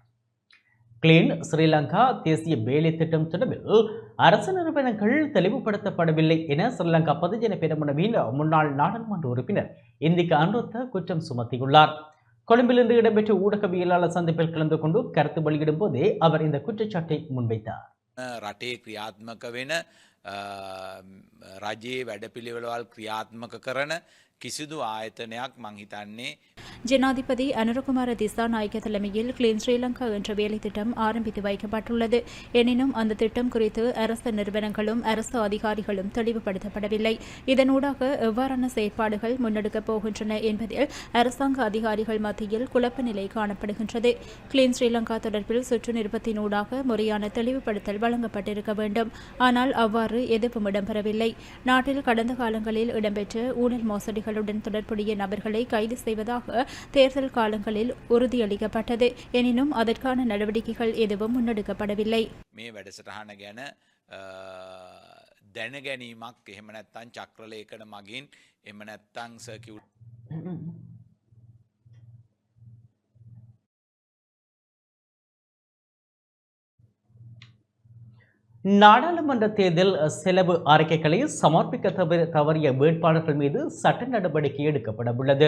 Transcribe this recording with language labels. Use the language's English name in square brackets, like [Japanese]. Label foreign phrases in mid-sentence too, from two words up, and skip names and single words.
[Tamil] கிளீன் ஸ்ரீலங்கா தேசிய வேலை திட்டம் தொடர்பில் அரசு நிறுவனங்கள் தெளிவுபடுத்தப்படவில்லை என ஸ்ரீலங்கா பொதுஜன பெரமுனவின் முன்னாள் நாடாளுமன்ற உறுப்பினர் இந்திக அனுருத்த குற்றம் சுமத்தியுள்ளார். கொழும்பில் இன்று இடம்பெற்ற ஊடகவியலாளர் சந்திப்பில் கலந்து கொண்டு கருத்து வெளியிடும் போதே அவர் இந்த குற்றச்சாட்டை முன்வைத்தார். [Sinhala] රටේ ක්‍රියාත්මක වෙන රජයේ වැඩපිළිවෙළවල් ක්‍රියාත්මක කරන කිසිදු ආයතනයක් මං හිතන්නේ [Tamil] ஜனாதிபதி அனுரகுமார திசாநாயக்க தலைமையில் கிளீன் ஸ்ரீலங்கா என்ற வேலை திட்டம் ஆரம்பித்து வைக்கப்பட்டுள்ளது. எனினும் அந்த திட்டம் குறித்து அரசு நிறுவனங்களும் அரசு அதிகாரிகளும் தெளிவுபடுத்தப்படவில்லை. இதனூடாக எவ்வாறான செயற்பாடுகள் முன்னெடுக்கப் போகின்றன என்பதில் அரசாங்க அதிகாரிகள் மத்தியில் குழப்ப நிலை காணப்படுகின்றது. கிளீன் ஸ்ரீலங்கா தொடர்பில் சுற்று நிருபத்தினூடாக முறையான தெளிவுபடுத்தல் வழங்கப்பட்டிருக்க வேண்டும். ஆனால் அவ்வாறு எதுவும் இடம்பெறவில்லை. நாட்டில் கடந்த காலங்களில் இடம்பெற்ற ஊழல் மோசடிகளுடன் தொடர்புடைய நபர்களை கைது செய்வதாக தேர்தல் காலங்களில் உறுதியளிக்கப்பட்டது. எனினும் அதற்கான நடவடிக்கைகள் எதுவும் முன்னெடுக்கப்படவில்லை. [Sinhala] මේ වැඩසටහන ගැන දැනගැනීමක් එහෙම නැත්නම් චක්‍රලේඛන මගින් එහෙම නැත්නම් සර්කියුට් [Tamil] நாடாளுமன்ற தேர்தல் செலவு அறிக்கைகளை சமர்ப்பிக்க தவறிய வேட்பாளர்கள் மீது சட்ட நடவடிக்கை எடுக்கப்பட உள்ளது.